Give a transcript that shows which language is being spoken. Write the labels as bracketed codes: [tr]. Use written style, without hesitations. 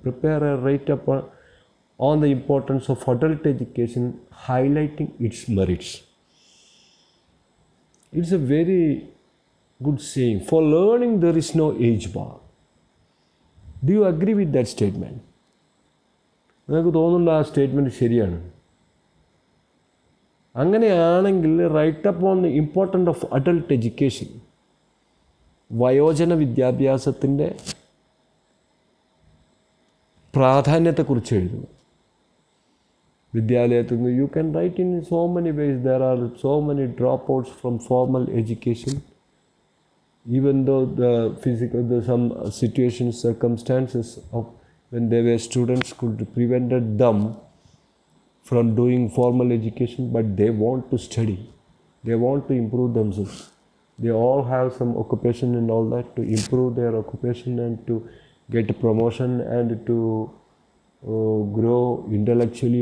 [en] Prepare a write-up on the importance of adult education, highlighting its merits. It's a very good saying. For learning there is no age bar. Do you agree with that statement? [ml] നിങ്ങൾക്ക് തോന്നുന്നുണ്ട് ആ statement ശരിയാണ്? അങ്ങനെയാണെങ്കിൽ [en] write up on the important of adult education, [ml] വയോജന വിദ്യാഭ്യാസത്തിൻ്റെ പ്രാധാന്യത്തെക്കുറിച്ച് എഴുതുന്നു. വിദ്യാലയത്തിൽ നിന്ന് [en] You can write in so many ways. There are so many drop outs from formal education. Even though some situations, circumstances of when they were students could prevented them from doing formal education, but they want to study. They want to improve themselves. They all have some occupation and all that to improve their occupation and to get a promotion and to grow intellectually.